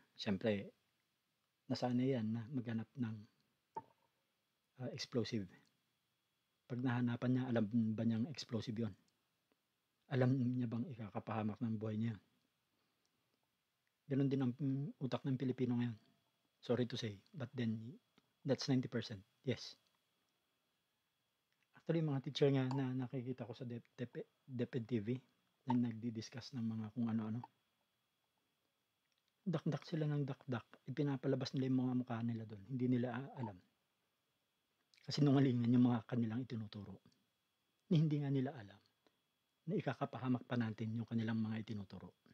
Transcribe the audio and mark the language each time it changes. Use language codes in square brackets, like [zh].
[tl] Siyempre, nasanay yan na maghanap ng explosive. Pag nahanapan niya, alam ba niyang explosive yon? Alam niya bang ikakapahamak ng buhay niya? Ganon din ang utak ng Pilipino ngayon. [en] Sorry to say, but then that's 90%. Yes. [tl] Actually, mga teacher nga na nakikita ko sa DepEd TV na nagdi-discuss ng mga kung ano-ano. dakdak sila ng dakdak, ipinapalabas nila yung mga mukha nila doon, hindi nila alam. Kasinungalingan yung mga kanilang itinuturo. Hindi nga nila alam na ikakapahamak pa natin yung kanilang mga itinuturo.